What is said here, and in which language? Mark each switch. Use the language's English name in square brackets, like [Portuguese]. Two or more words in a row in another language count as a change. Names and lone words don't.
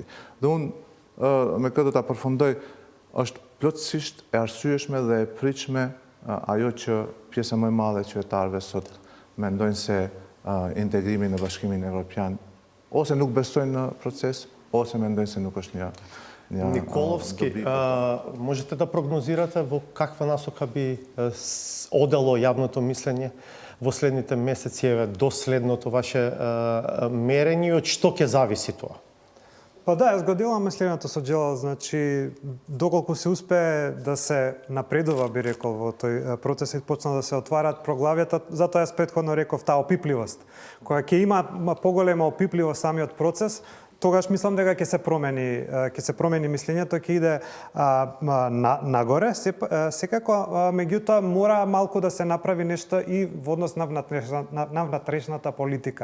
[Albanian] Dhe unë me këtë do ta përfundoj, është plotësisht e arsyeshme dhe e pritshme ajo që pjesa më e madhe e qytetarëve sot mendojnë se integrimi në Bashkimin Evropian ose nuk besojnë në proces, ose mendojnë se nuk është një [Macedonian] Николовски, можете да прогнозирате во каква насока би одело јавното мислење во следните месеци, до следното ваше мерење и од што ќе зависи тоа? Па да, јас го делам мисленето со Джелал, значи доколку се успее да се напредува, би рекол, во тој процес и почна да се отварат проглавјата, затоа јас претходно реков таа опипливост, која ќе има поголема опипливост самиот процес, тогаш мислам дека ќе се промени мислењето, ќе иде нагоре, секако меѓутоа мора малку да се направи нешто и во однос на внатрешната политика.